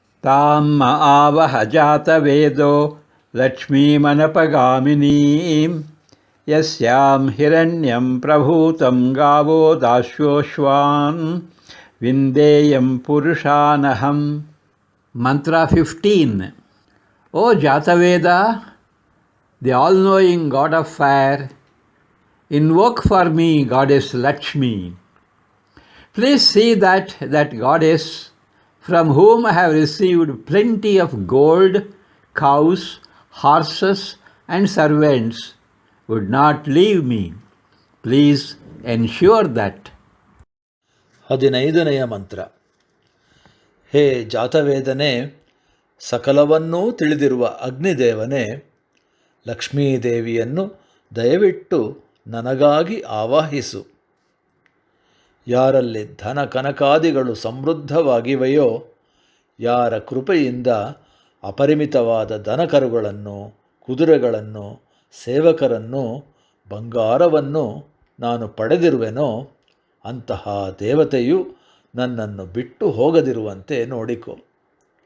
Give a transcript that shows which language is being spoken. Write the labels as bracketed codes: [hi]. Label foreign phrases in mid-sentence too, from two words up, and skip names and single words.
[sa] ತಾಮ್ಮ ಆವಹ ಜಾತವೇದೋ ಲಕ್ಷ್ಮೀಮನಪಗಾಮಿನೀಂ ಯಸ್ಯಾಂ ಹಿರಣ್ಯಂ ಪ್ರಭೂತಂ ಗಾವೋ ದಾಸ್ಯೋಶ್ವಾನ್ ವಿಂದೇಯಂ ಪುರುಷಾನಹಂ. [kn] ಮಂತ್ರ 15. [en] O Jataveda, the all-knowing God of fire, invoke for me Goddess Lakshmi. Please see that Goddess, from whom I have received plenty of gold, cows, horses and servants, would not leave me. Please ensure that. [kn] 15ನೆಯ ಮಂತ್ರ. ಹೇ ಜಾತವೇದನೆ, ಸಕಲವನ್ನೂ ತಿಳಿದಿರುವ ಅಗ್ನಿದೇವನೇ, ಲಕ್ಷ್ಮೀದೇವಿಯನ್ನು ದಯವಿಟ್ಟು ನನಗಾಗಿ ಆವಾಹಿಸು. ಯಾರಲ್ಲಿ ಧನ ಕನಕಾದಿಗಳು ಸಮೃದ್ಧವಾಗಿವೆಯೋ, ಯಾರ ಕೃಪೆಯಿಂದ ಅಪರಿಮಿತವಾದ ದನಕರುಗಳನ್ನು, ಕುದುರೆಗಳನ್ನು, ಸೇವಕರನ್ನು, ಬಂಗಾರವನ್ನು ನಾನು ಪಡೆದಿರುವೆನೋ, ಅಂತಹ ದೇವತೆಯು ನನ್ನನ್ನು ಬಿಟ್ಟು ಹೋಗದಿರುವಂತೆ ನೋಡಿಕೊ.